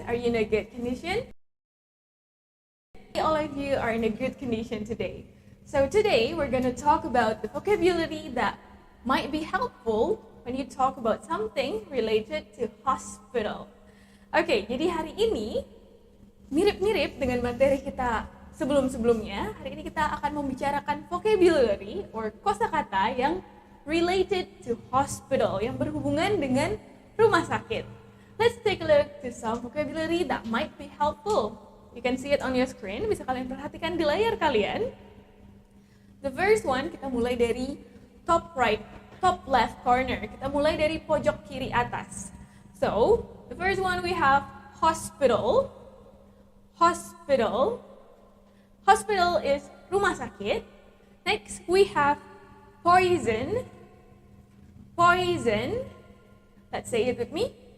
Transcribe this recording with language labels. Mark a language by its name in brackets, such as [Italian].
[English] Are you in a good condition? All of you are in a good condition today. So today we're going to talk about the vocabulary that might be helpful when you talk about something related to hospital. [Indonesian] Oke, jadi hari ini mirip-mirip dengan materi kita sebelum-sebelumnya. Hari ini kita akan membicarakan vocabulary or kosakata yang [English] related to hospital, [Indonesian] yang berhubungan dengan rumah sakit. [English] Let's take a look to some vocabulary that might be helpful. You can see it on your screen, [Indonesian] bisa kalian perhatikan di layar kalian. [English] The first one, [Indonesian] kita mulai dari [English] top left corner. [Indonesian] Kita mulai dari pojok kiri atas. [English] So, the first one we have hospital. Hospital. Hospital is rumah sakit. Next, we have poison. Poison. Let's say it with me.